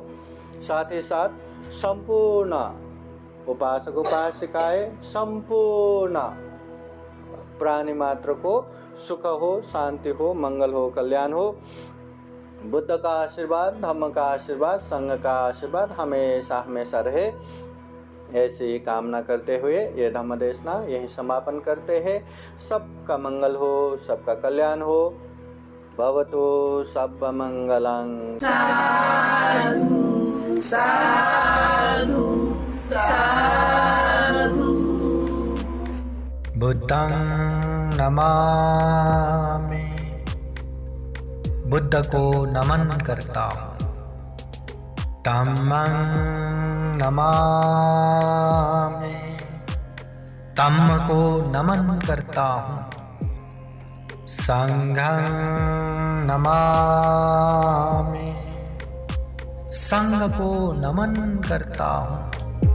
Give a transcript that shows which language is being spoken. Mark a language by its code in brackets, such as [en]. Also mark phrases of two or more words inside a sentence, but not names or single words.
[hi] साथ ही साथ संपूर्ण उपासक उपासिकाएं, संपूर्ण प्राणी मात्र को सुख हो, शांति हो, मंगल हो, कल्याण हो। बुद्ध का आशीर्वाद, धम्म का आशीर्वाद, संघ का आशीर्वाद हमेशा हमेशा रहे। ऐसे ही कामना करते हुए ये धम्म देशना यही समापन करते हैं। सबका मंगल हो, सबका कल्याण हो। [pi] भवतु सब मंगलं। साधु साधु साधु। बुद्धं नमामि, [hi] बुद्ध को नमन करता हूँ। [pi] धम्मं नमामि, [hi] धम्म को नमन करता हूँ। [pi] संघं नमामि, [hi] संघ को नमन करता हूँ।